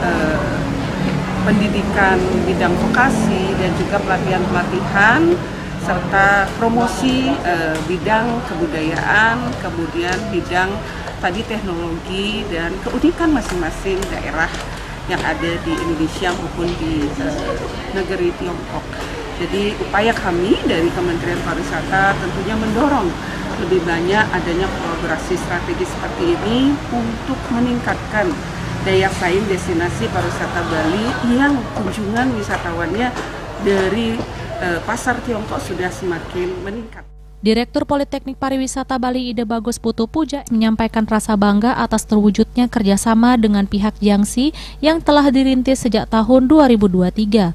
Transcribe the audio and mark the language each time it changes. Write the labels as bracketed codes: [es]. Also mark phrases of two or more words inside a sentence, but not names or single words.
[id] pendidikan bidang vokasi dan juga pelatihan-pelatihan serta promosi bidang kebudayaan, kemudian bidang tadi teknologi dan keunikan masing-masing daerah yang ada di Indonesia maupun di negeri Tiongkok. Jadi upaya kami dari Kementerian Pariwisata tentunya mendorong lebih banyak adanya kolaborasi strategis seperti ini untuk meningkatkan daya saing destinasi pariwisata Bali yang kunjungan wisatawannya dari pasar Tiongkok sudah semakin meningkat. Direktur Politeknik Pariwisata Bali Ide Bagus Putu Puja menyampaikan rasa bangga atas terwujudnya kerjasama dengan pihak Jiangxi yang telah dirintis sejak tahun 2023.